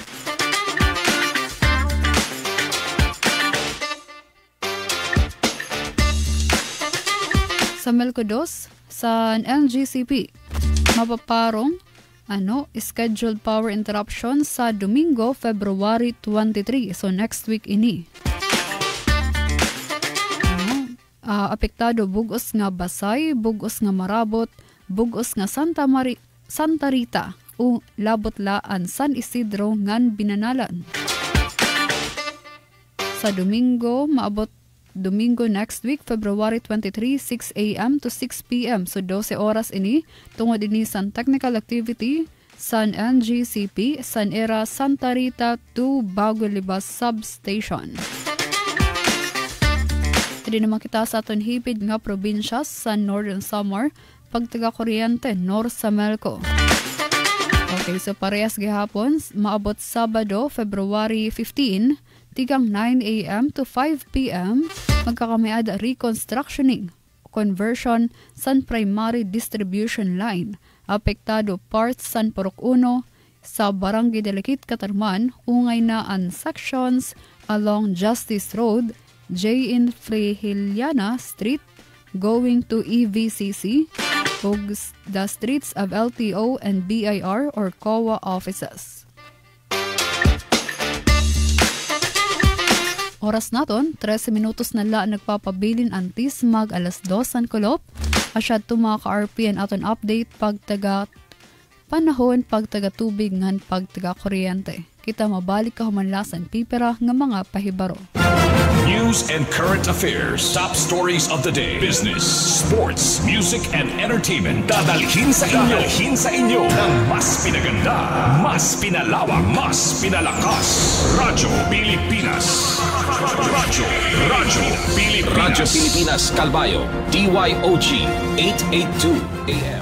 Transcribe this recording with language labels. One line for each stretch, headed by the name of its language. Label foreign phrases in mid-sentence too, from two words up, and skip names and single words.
Waray: Sa Melco 2, sa NGCP, mapaparong
English: scheduled power interruption
Waray: sa Domingo, February 23. So
English: next week
Waray: ini. Apektado bugos nga Basay, bugos nga Marabot, bugos nga Santa Rita o Labotlaan San Isidro ngan Binanalan. Sa Domingo, maabot Domingo
English: next week,
Waray: February 23, 6 a.m. to 6 p.m. So 12 oras ini, tungod ini sa
English: technical activity,
Waray: San NGCP, San Era, Santa Rita to Bago Libas Substation. Hindi naman kita sa aton hipid nga probinsya sa Northern Samar, pagtaga Kuryente, North Samelco. Okay, so parehas gihapon, maabot Sabado, February 15, tigang 9 a.m. to 5 p.m. magkakamiad reconstructioning, conversion San
English: Primary Distribution Line,
Waray: apektado parts San Purok 1 sa Barangay Delikit, Katarman, ungay na ang
English: sections along
Waray: Justice Road, J.
English: in Frehiliana Street, going to EVCC, ug the streets of LTO and BIR or COA offices.
Waray: Oras naton, 13 minutos na la nagpapabilin antis mag alas 2 ang kulop. Asyad to mga ka-RPN aton update pagtaga panahon, pagtaga tubig ngan pagtaga kuryente. Kita mabalik ka humanlasan pipera nga mga pahibaro.
English: News and current affairs, top stories of the day, business, sports, music, and entertainment.
Filipino: Dadalhin sa inyo ng mas pinaganda, mas pinalawak, mas pinalakas. Radyo Pilipinas. Radyo Pilipinas. Radyo Pilipinas, Calbayo, DYOG, 882 AM.